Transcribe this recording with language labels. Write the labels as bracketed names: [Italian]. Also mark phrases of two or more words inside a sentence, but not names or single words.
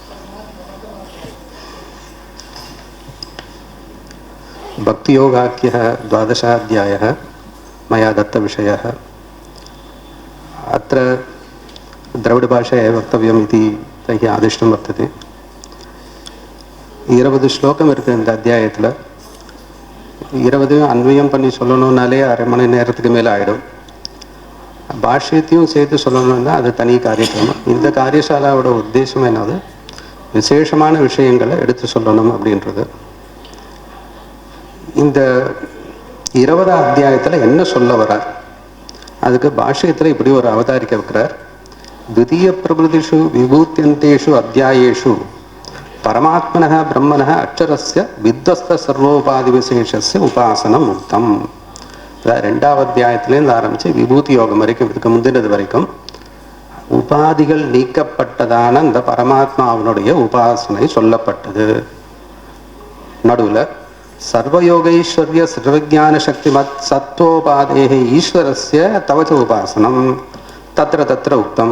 [Sanskrit] भक्तियोगाख्यः 12अध्यायः मया दत्तविषयः। अत्र द्रविडभाषायां वक्तव्यम् इति तैः आदिष्टं वर्तते। [Tamil] 20 ஸ்லோகம் இருக்குது இந்த அத்தியாயத்தில். 20 அன்வயம் பண்ணி சொல்லணுன்னாலே அரை மணி நேரத்துக்கு மேலே ஆகிடும். பாஷ்யத்தையும் சேர்த்து சொல்லணும்னா அது தனி காரியக்கிரமம். இந்த காரியசாலாவோட உத்தேசம் என்னது, விசேஷமான விஷயங்களை எடுத்து சொல்லணும் அப்படின்றது. இந்த 20ஆம் அத்தியாயத்தில் என்ன சொல்ல வரார், அதுக்கு பாஷ்யத்தில் இப்படி ஒரு அவதாரிக்க வைக்கிறார். [Sanskrit] द्वितीय प्रभृतिषु विभूत्यन्तेषु अध्यायेषु परमात्मनः ब्रह्मणः अक्षरस्य विध्वस्त सर्वोपाधिविशेषस्य उपासनम् उक्तम्. [Tamil] ரெண்டாவது அத்தியாயத்திலேருந்து ஆரம்பித்து விபூதி யோகம் வரைக்கும், இதுக்கு முந்தினது வரைக்கும் உபாதிகள் நீக்கப்பட்டதான அந்த பரமாத்மாவினுடைய உபாசனை சொல்லப்பட்டது. [Sanskrit] நடுவில் सर्वयोगैश्वर्य सर्वज्ञान शक्तिमत् सत्त्वोपाधेः ईश्वरस्य तवच्च उपासनम् तत्र तत्र उक्तम्.